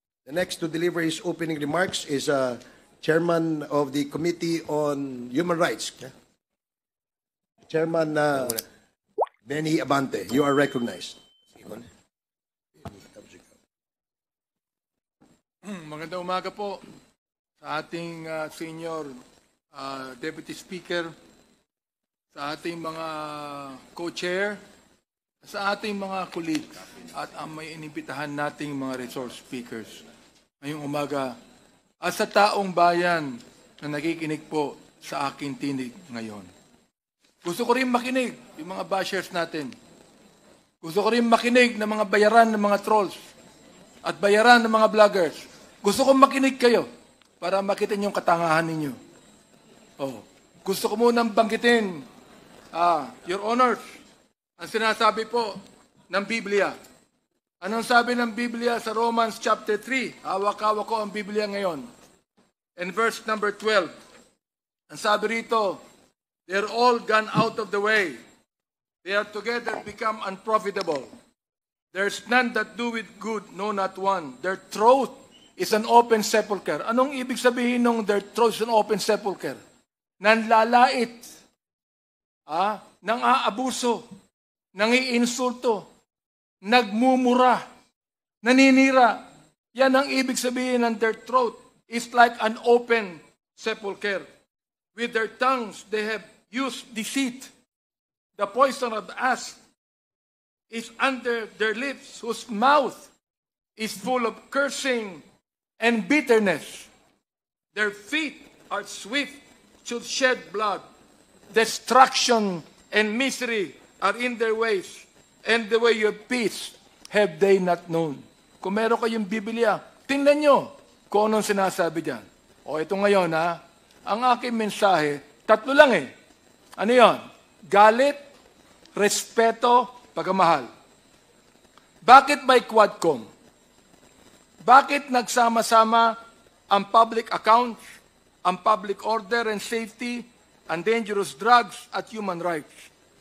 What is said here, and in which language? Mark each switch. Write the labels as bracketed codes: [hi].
[en] The next to deliver his opening remarks is Chairman of the Committee on Human Rights. Chairman Benny Abante, you are recognized. [tl] Magandang umaga po sa ating Senior Deputy Speaker, sa ating mga co-chair, sa ating mga colleagues, at ang may inimbitahan nating mga resource speakers ngayong umaga, at sa taong bayan na nakikinig po sa aking tinig ngayon. Gusto ko rin makinig yung mga bashers natin. Gusto ko rin makinig ng mga bayaran ng mga trolls at bayaran ng mga vloggers. Gusto ko makinig kayo para makita niyo yung katangahan ninyo. Oh, gusto ko munang banggitin, [en] Your Honors, [tl] ang sinasabi po ng Biblia. Anong sabi ng Biblia sa Romans chapter 3? Hawak-hawak ko ang Biblia ngayon. [en] In verse number 12, [tl] ang sabi rito, [en] they're all gone out of the way. They are together become unprofitable. There's none that do it good, no, not one. Their throat is an open sepulcher. [tl] Anong ibig sabihin ng [en] their throat is an open sepulcher? [tl] Nanlalait, nang aabuso, nangiinsulto, nagmumura, naninira. Yan ang ibig sabihin ng [en] their throat is like an open sepulcher. With their tongues, they have used deceit. The poison of the asp is under their lips, whose mouth is full of cursing and bitterness. Their feet are swift to shed blood. Destruction and misery are in their ways, and the way of peace have they not known. [tl] Kung meron kayong Biblia, tingnan nyo kung anong sinasabi dyan. O ito ngayon, ang aking mensahe, tatlo lang eh. Ano yon? Galit, respeto, pagmamahal. Bakit may Quadcom? Bakit nagsama-sama ang public accounts, ang public order and safety, ang dangerous drugs at human rights?